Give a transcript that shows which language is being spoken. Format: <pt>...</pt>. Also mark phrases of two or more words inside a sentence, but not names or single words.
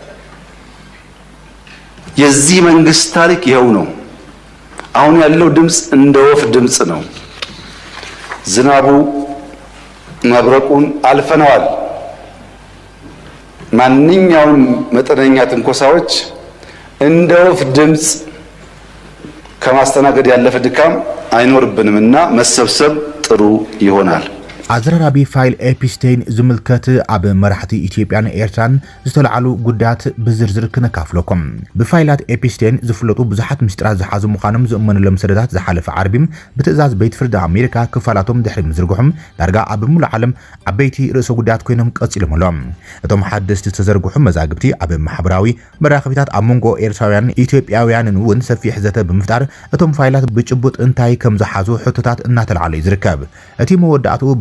<am>የዚህ መንግስት ታሪክ ይሄው ነው አሁን ያለው ድምጽ እንደ ወፍ ድምጽ ነው ዝናቡ መብረቁን አልፈነዋል ማንኛውም መጠነኛ ትንኮሳዎች እንደ ወፍ ድምጽ ከማስተናገድ ያለፈ ድካም አይኖርብንምና መሰብሰብ ጥሩ ይሆናል</am> <ti>ኣዝራራቢ ፋይል ኤፒስቴን ዝምልከት ኣብ መራሕቲ ኢትዮጵያን ኤርትራን ዝተለዓሉ ጉዳያት ብዝርዝር ክነካፍለኩም ብፋይላት ኤፒስቴን ዝፍለጡ ብዙሓት ምስጢራት ዝሓዙ ምዃኖም ዝእመነሎም ሰነዳት ዝሓለፈ ዓርቢም ብትእዛዝ ቤት ፍርዲ ኣሜሪካ ክፋላቶም ድሕሪ ምዝርግሖም ዳርጋ ኣብ ሙሉእ ዓለም ዓበይቲ ርእሰ ጉዳያት ኮይኖም ቀፂሎም ኣሎም እቶም ሓደስቲ ዝተዘርግሑ መዛግብቲ ኣብ ማሕበራዊ መራኸቢታት ኣብ መንጎ ኤርትራውያን ኢትዮጵያውያንን እውን ሰፊሕ ዘተ ብምፍጣር እቶም ፋይላት ብጭቡጥ እንታይ ከም ዝሓዙ ሕቶታት እናተለዓለ ይዝርከብ እቲ መወዳእቱ ብፀታ</ti>